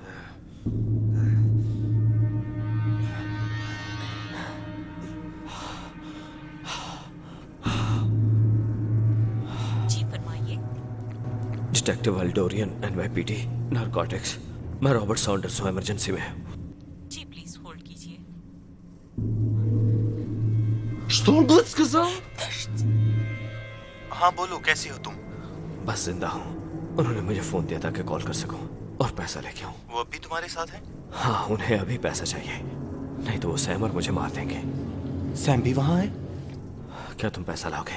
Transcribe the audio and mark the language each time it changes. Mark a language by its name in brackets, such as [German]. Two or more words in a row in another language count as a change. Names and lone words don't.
[Hindi] जी फरमाइए। डिटेक्टिव एल्डोरियन, NYPD, नारकोटिक्स। मैं रॉबर्ट सॉन्डर्स हूँ, इमरजेंसी में। जी [English] please hold [Hindi] कीजिए। [Russian] Что он, блядь, сказал? [Hindi] हाँ बोलो, कैसे हो तुम? बस जिंदा हूँ। उन्होंने मुझे फोन दिया था कि कॉल कर सकूं और पैसा लेके आऊं। वो अभी तुम्हारे साथ है? हाँ, उन्हें अभी पैसा चाहिए, नहीं तो वो सैम और मुझे मार देंगे। सैम भी वहाँ है? क्या तुम पैसा लाओगे?